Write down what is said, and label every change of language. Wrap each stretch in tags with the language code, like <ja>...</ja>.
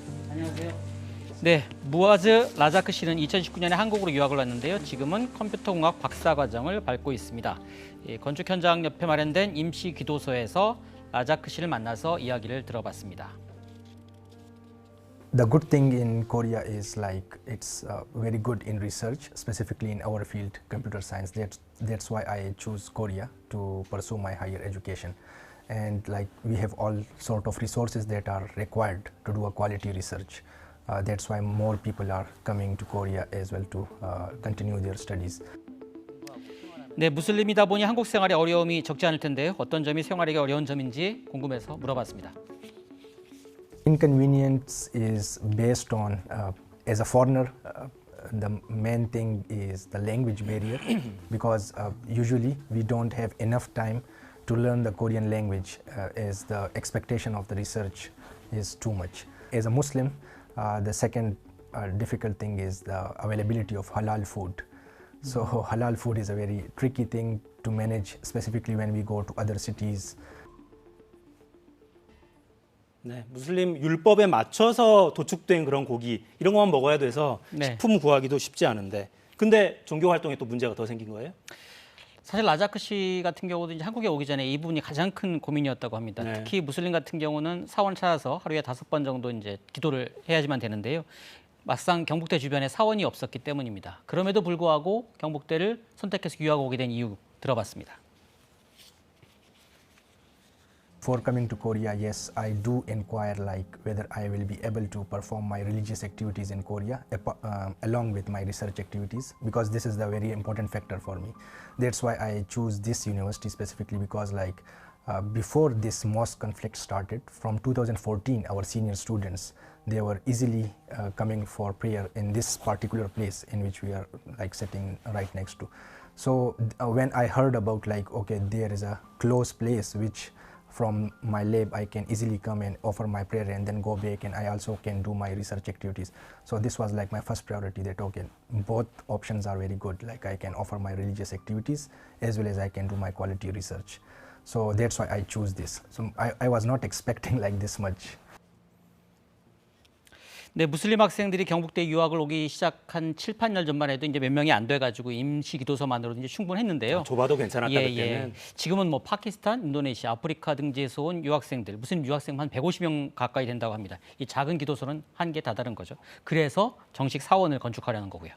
<ko>안녕하세요. 네, 무아즈 라자크 씨는 2019년에 한국으로 유학을 왔는데요. 지금은 컴퓨터공학 박사과정을 밟고 있습니다. 건축 현장 옆에 마련된 임시 기도소에서 라자크 씨를 만나서 이야기를 들어봤습니다.</ko> <en>The good thing in Korea is like it's very good in research, specifically in our field, computer science. That's why I choose Korea to pursue my higher education. And like we have all sort of resources that are required to do a quality research. That's why more people are coming to Korea as well to continue their studies.</en> <ko>네, 무슬림이다 보니 한국 생활에 어려움이 적지 않을 텐데요. 어떤 점이 생활하기 어려운 점인지 궁금해서 물어봤습니다.</ko> <en>Inconvenience is based on, as a foreigner, the main thing is the language barrier because usually we don't have enough time to learn the Korean language as the expectation of the research is too much. As a Muslim, the second difficult thing is the availability of halal food. So halal food is a very tricky thing to manage, specifically when we go to other cities.</en> <ko>네, 무슬림 율법에 맞춰서 도축된 그런 고기 이런 것만 먹어야 돼서 네. 식품 구하기도 쉽지 않은데 근데 종교 활동에 또 문제가 더 생긴 거예요? 사실 라자크 씨 같은 경우도 이제 한국에 오기 전에 이 부분이 가장 큰 고민이었다고 합니다. 네. 특히 무슬림 같은 경우는 사원을 찾아서 하루에 5번 정도 이제 기도를 해야지만 되는데요. 막상 경북대 주변에 사원이 없었기 때문입니다. 그럼에도 불구하고 경북대를 선택해서 유학 오게 된 이유 들어봤습니다.</ko> <en>For coming to Korea, yes, I do inquire like whether I will be able to perform my religious activities in Korea along with my research activities because this is the very important factor for me. That's why I choose this university specifically because like before this mosque conflict started, from 2014, our senior students, they were easily coming for prayer in this particular place in which we are like sitting right next to. So when I heard about like, okay, there is a close place which from my lab I can easily come and offer my prayer and then go back and I also can do my research activities. So this was like my first priority that okay, both options are very good. Like I can offer my religious activities as well as I can do my quality research. So that's why I choose this. So I was not expecting like this much.</en> <ko>네, 무슬림 학생들이 경북대 유학을 오기 시작한 7, 8년 전만 해도 이제 몇 명이 안 돼가지고 임시 기도소만으로도 이제 충분했는데요. 좁아도 괜찮았다 그때는. 지금은 뭐 파키스탄, 인도네시아, 아프리카 등지에서 온 유학생들, 무슬림 유학생 한 150명 가까이 된다고 합니다. 이 작은 기도소는 한계에 다다른 거죠. 그래서 정식 사원을 건축하려는 거고요.</ko>